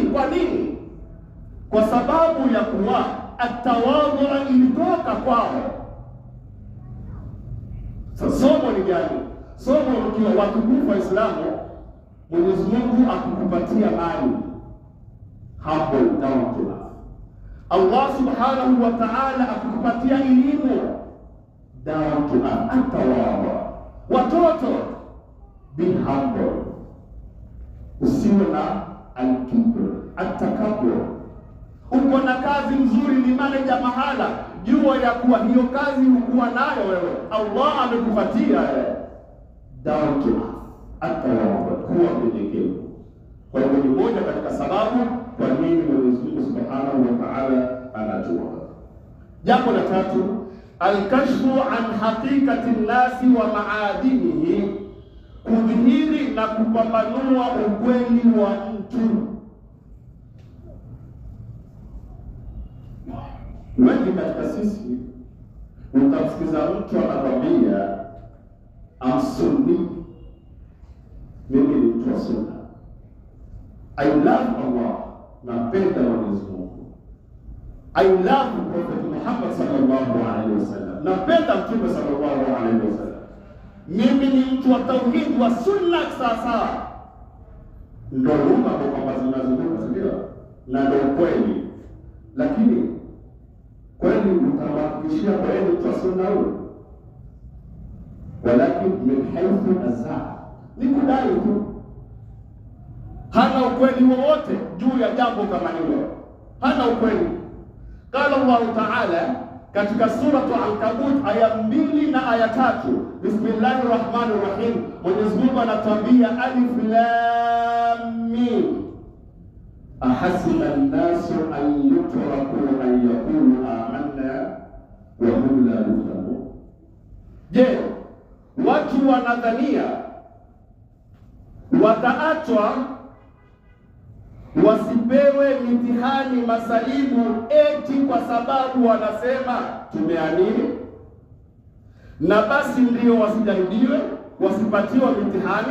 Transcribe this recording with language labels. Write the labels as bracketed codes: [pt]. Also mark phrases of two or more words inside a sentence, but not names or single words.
[sw] Kwa nini? Kwa sababu ya kuwa atawadhu ilitoka kwao. Sasa somo ni gani? Somo mkiwa watukufu Waislamu, Mwenyezi Mungu akukupatia mali, hapo [en] down to earth. [sw] Allah [ar] سبحانه وتعالى [sw] akukupatia elimu, [en] down to earth, [sw] atawawa. Watoto, [en] be humble, [sw] usiwe na [ar] الكبر التكبر. [sw] Uko na kazi nzuri, ni manager mahala, jua ya kuwa hiyo kazi ukuwa nayo wewe, Allah amekupatia [en] down to earth, [sw] atawawa, kuwa mnyenyekevu. Kwa hivyo ni moja katika sababu kwa nini Mwenyezi Mungu [ar] سبحانه وتعالى [sw] anajua. Jambo la tatu, [ar] الكشف عن حقيقة الناس ومعادنه, [sw] kudhihiri na kupambanua ukweli wa mtu. Wengi katika sisi utamsikiza mtu anakwambia Sunni, mimi ni mtu wa sunna, [en] I love Allah, [sw] napenda Mwenyezi Mungu, [en] I love Prophet Muhammad [ar] صلى الله عليه وسلم, [sw] napenda Mtume [ar] صلى الله عليه وسلم, [sw] mimi ni mtu wa tauhid wa sunna sasa. Ndio lugha kwamba zinazunguka, ndio na ndio kweli. Lakini kweli utamhakikishia kweli mtu wa sunna huyo? [ar] ولكن من حيث عزا, [sw] ni kudai tu, hana ukweli wowote juu ya jambo kama hilo, hana ukweli. [ar] قال الله تعالى [sw] katika [ar] سورة العنكبوت [sw] aya 2 na aya 3, [ar] بسم الله الرحمن الرحيم, Mwenyezi Mungu anatuambia الم أحسب الناس أن يتركوا أن يقولوا آمنا وهم لا يفتنون. [sw] Je, watu wanadhania wataachwa wasipewe mitihani masaibu eti kwa sababu wanasema tumeamini, na basi ndio wasijaribiwe, wasipatiwa mitihani?